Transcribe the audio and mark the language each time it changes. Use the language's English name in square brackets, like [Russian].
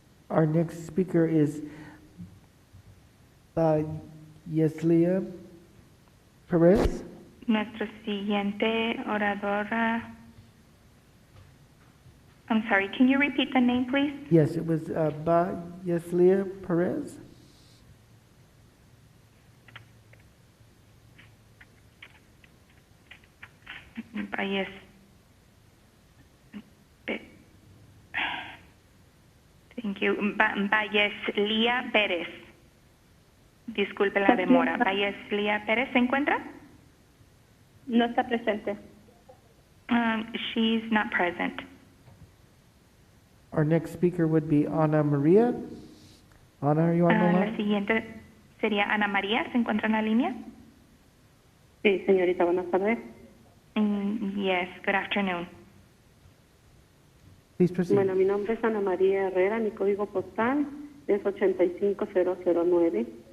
[English] Our next speaker is Yeslia Perez. [Spanish] Nuestra siguiente oradora. [English] I'm sorry, can you repeat the name, please? Yes, it was Yeslia Perez. Yes. Thank you. [Spanish] Valleslía Pérez. Disculpe la demora. Valleslía Pérez, ¿se encuentra? No está presente. [English] She's not present. Our next speaker would be Ana Maria. Ana, are you on the line? [Spanish] La siguiente sería Ana María. ¿Se encuentra en la línea? Sí, señorita, buenas tardes. [English] Yes, good afternoon. Please proceed. [Spanish] Bueno, mi nombre es Ana María Herrera, mi código postal es 85009.